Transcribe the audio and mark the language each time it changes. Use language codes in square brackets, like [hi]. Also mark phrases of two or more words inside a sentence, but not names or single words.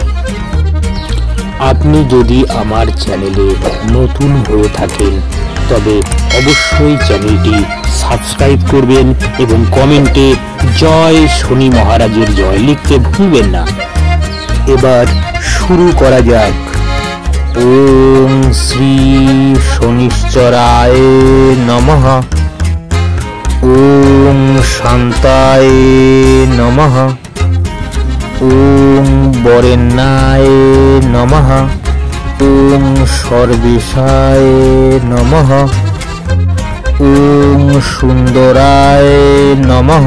[bn] আপনি যদি আমার চ্যানেলে নতুন হয়ে থাকেন তবে অবশ্যই চ্যানেলটি সাবস্ক্রাইব করবেন এবং কমেন্টে জয় শনি মহারাজের জয় লিখতে ভুলবেন না। এবার শুরু করা যাক। [sa] ওম শ্রী শনিশ্চরায় নমঃ। ওম শান্তায় নমঃ। ওম বরেণ্যায় নমঃ। ওম সর্বেশায় নমঃ। ওম সুন্দরায় নমঃ।